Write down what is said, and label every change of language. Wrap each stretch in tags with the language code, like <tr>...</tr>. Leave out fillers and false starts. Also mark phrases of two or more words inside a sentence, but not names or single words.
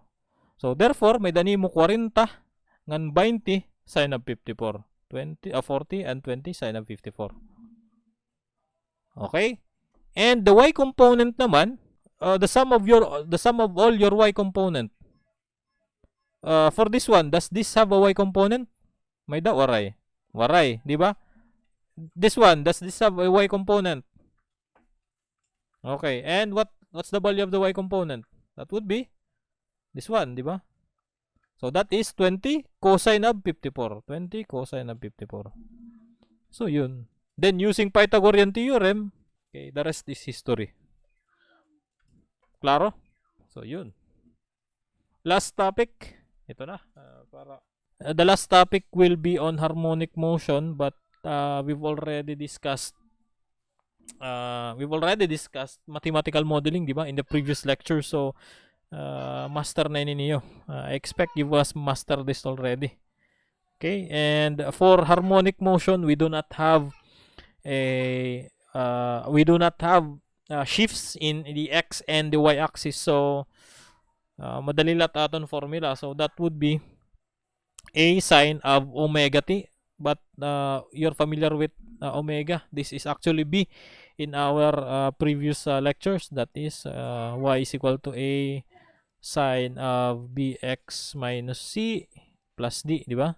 <en>So, therefore,</en> <war>may danimo 40 ngan 20</war> <en>sine of</en> <war>54.</war> <en>40 and 20 sine of 54. Okay? And the y component naman, the sum of all your y component. For this one, does this have a y component?</en> <war>May da waray. Waray, di ba?</war> <en>This one, does this have a y component? Okay, and what's the value of the y component? That would be this one,</en> <tl>di ba?</tl> <en>So that is 20 cosine of 54. 20 cosine of 54.</en> <tl>So yun.</tl> <en>Then using Pythagorean theorem, okay, the rest is history.</en> <tl>Klaro? So yun.</tl> <en>Last topic.</en> <tl>Ito na.</tl> <en>The last topic will be on harmonic motion, but we've already discussed mathematical modeling,</en> <tl>di ba,</tl> <en>in the previous lecture.</en> <war>So master na ninyo.</war> <en>I expect you must master this already. Okay, and for harmonic motion, we do not have shifts in the x and the y axis.</en> <war>So madali lat aton formula.</war> <en>So that would be a sine of omega t, but you're familiar with omega. This is actually b in our previous lectures. That is y is equal to a sine of bx minus c plus d,</en> <tl>di ba?</tl>